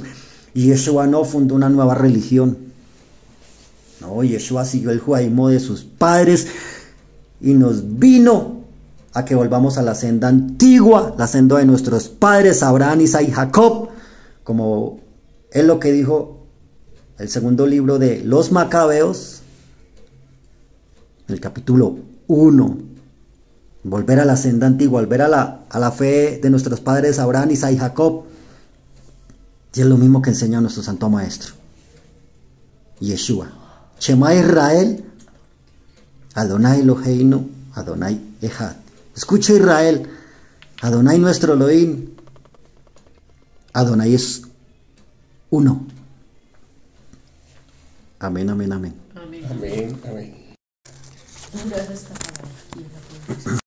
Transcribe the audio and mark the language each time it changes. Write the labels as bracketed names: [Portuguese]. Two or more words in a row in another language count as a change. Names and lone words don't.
[Spanish] Y Yeshua no fundó una nueva religión. No, Yeshua siguió el judaísmo de sus padres y nos vino a que volvamos a la senda antigua, la senda de nuestros padres, Abraham, Isaac y Jacob, como es lo que dijo el segundo libro de los Macabeos, el capítulo 1. Volver a la senda antigua, volver a la fe de nuestros padres, Abraham, Isaac y Jacob. Y es lo mismo que enseña nuestro Santo Maestro. Yeshua. [Hebrew] שמע ישראל, אדוני אלוהינו, אדוני אחד. [Spanish] Escucha Israel, Adonai nuestro Elohim, Adonai es uno. Amén, amén, amén. Amén. Amén, amén. Gracias,